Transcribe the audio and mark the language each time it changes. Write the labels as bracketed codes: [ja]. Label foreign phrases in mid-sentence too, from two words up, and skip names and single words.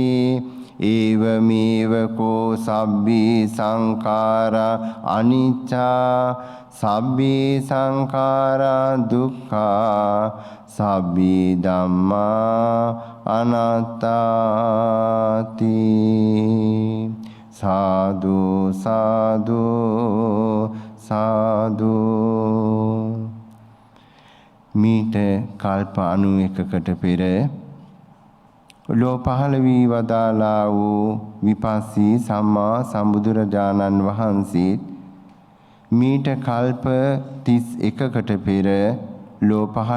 [pi] ඒවමේව කෝ සබ්බී සංඛාරා අනිච්චා සබ්බී සංඛාරා දුක්ඛා සබ්බී ධම්මා අනාත්තාති. සාදු සාදු සාදු. [si] මීට කල්ප 91කට පෙර ලෝ පහළ වී වදාලා වූ විපස්සී සම්මා සම්බුදුරජාණන් වහන්සේ මීට කල්ප 31කට පෙර ලෝ පහළ